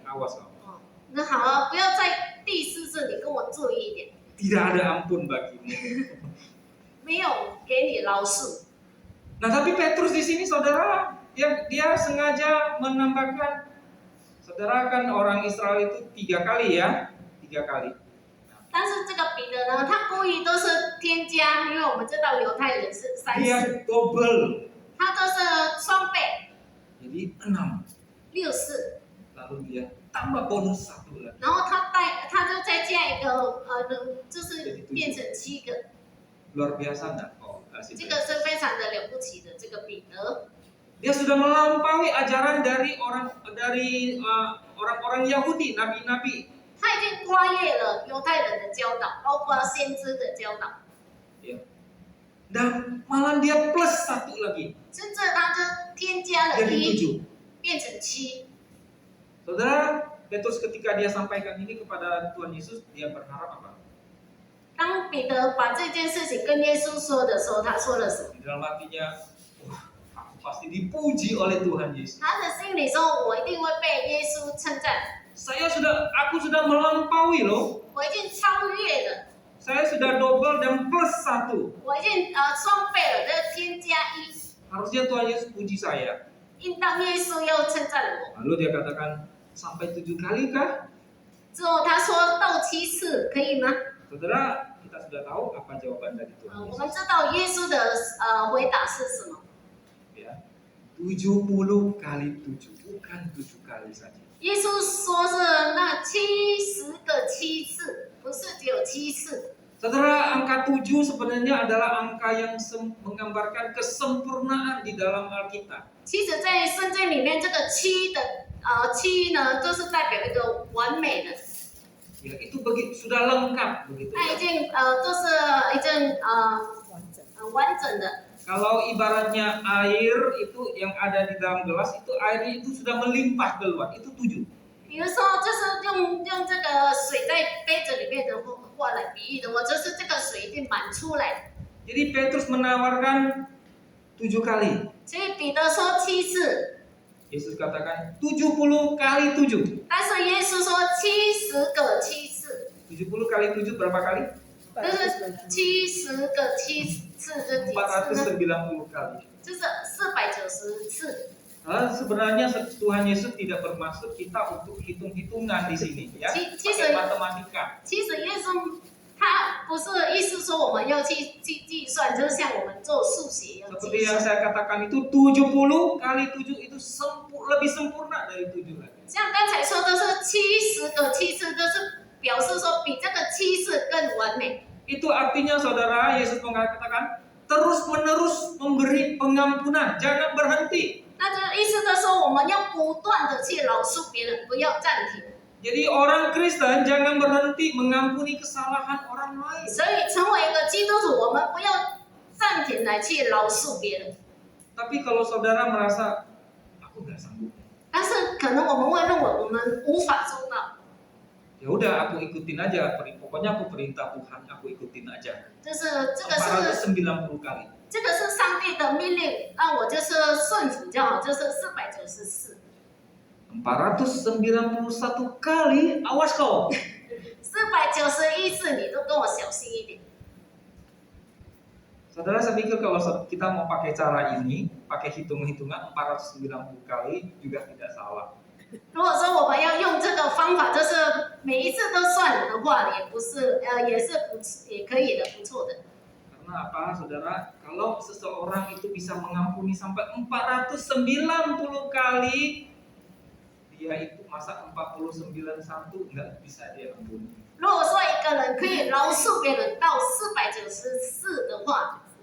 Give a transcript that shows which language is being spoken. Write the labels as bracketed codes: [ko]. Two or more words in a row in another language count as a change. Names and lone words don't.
[id] Awas loh. [zh] 那好了，不要在第四次你跟我注意一点， [id] Tidak ada ampun bagimu. [zh] 没有给你饶恕。 [id] Nah, tapi Petrus di sini saudara, dia sengaja menambahkan, saudara kan orang Israel itu 3 kali ya, 3 kali. [zh] 但是这个彼得呢，他故意都是添加，因为我们知道犹太人是3次， [id] Dia double, [zh] 他都是双倍 [id] jadi 6. [zh] 6次， [id] Lalu dia tambah bonus 1 lagi. [zh] 然后他就再加一个就是变成7个， [id] Luar biasa enggak? Oh, [zh] 这个是非常的了不起的这个彼得。 [id] Dia sudah melampaui ajaran dari orang-orang Yahudi, nabi-nabi. [zh] 他已经跨越了犹太人的教导，包括先知的教导， [id] Ya. Dan malah dia plus 1 lagi, [zh] 甚至他就添加了 [id] jadi [zh] 1， [id] 7. [zh] 变成7。 [id] Saudara, Petrus ketika dia sampaikan ini kepada Tuhan Yesus, dia berharap apa? [zh] 当彼得把这件事情跟耶稣说的时候，他说了什么？ [id] Di dalam hatinya, wah, aku pasti dipuji oleh Tuhan Yesus. [zh] 他的心里说：“我一定会被耶稣称赞， [id] Aku sudah melampaui loh. [zh] 我已经超越了， [id] Saya sudah double dan plus 1. [zh] 我已经双倍了，这添加1， [id] Harusnya Tuhan Yesus puji saya. [zh] 应当耶稣要称赞我。 [id] Lalu dia katakan, sampai 7 kali kah? [zh] 之后他说到7次，可以吗？ [id] Saudara, kita sudah tahu apa jawaban dari Tuhan [zh] 我 [id] Yesus. [zh] 们知道耶稣的回答是什么？ [id] Ya. 70 kali 7, bukan 7 kali saja. [zh] 耶稣说是那70个7次，不是只有7次。 [id] Saudara, angka 7 sebenarnya adalah angka yang menggambarkan kesempurnaan di dalam Alkitab. [zh] 其实，在圣经里面，这个7的7呢，就是代表一个完美的， [id] Ya, itu sudah lengkap begitu. [zh] 它 [id] Ya. [zh] 已经就是已经完整的。 [id] Kalau ibaratnya air itu yang ada di dalam gelas itu airnya itu sudah melimpah keluar, itu 7. [zh] 比如说，就是用这个水在杯子里面的话来比喻的话，就是这个水已经满出来。 [id] Jadi Petrus menawarkan 7 kali. [zh] 所以彼得说7次， [id] Yesus katakan 70 kali 7. [zh] 但是耶稣说70个7次， [id] 70 kali 7 berapa kali? [zh] 就是70个7次，这几次呢？ [id] 490 kali. [zh] 就是490次。 [id] Sebenarnya Tuhan Yesus tidak bermaksud kita untuk hitung-hitungan di sini ya. Pakai matematika. [zh] 其实耶稣他不是意思说我们要去计算，就是像我们做数学要 [id] Seperti [zh] 计 [id] yang [zh] 算。 [id] saya katakan itu 70 kali 7 itu lebih sempurna dari 7 lagi. [zh] 像刚才说的是70个7次，就是表示说比这个7次更完美。 [id] Itu artinya saudara, Yesus mengatakan terus-menerus memberi pengampunan, jangan berhenti. [zh] 那这意思就是说，我们要不断的去饶恕别人，不要暂停。 [id] Jadi orang Kristen jangan berhenti mengampuni kesalahan orang lain. [zh] 所以成为一个基督徒，我们不要暂停来去饶恕别人。 [id] Tapi kalau saudara merasa aku nggak sanggup, [zh] 但是可能我们会认为我们无法做到， [id] ya udah aku ikutin aja. Pokoknya aku perintah Tuhan, aku ikutin aja. [zh] 就是这个是 [id] 490 kali. [zh] 这个是上帝的命令，那我就是顺服就好，就是494。 [id] 491 kali, awas kau. [zh] 491 次，你都跟我小心一点。 [id] Saudara, saya pikir kalau kita mau pakai cara ini, pakai hitung-hitungan 490 kali juga tidak salah. [zh] 如果说我们要用这个方法，就是每一次都算的话，也不是也可以的，不错的。 [id] Karena apa, saudara? Kalau seseorang itu bisa mengampuni sampai 490 kali, dia itu masa 491 nggak bisa dia ampuni. [zh] 如果说一个人可以饶恕别人到494的话，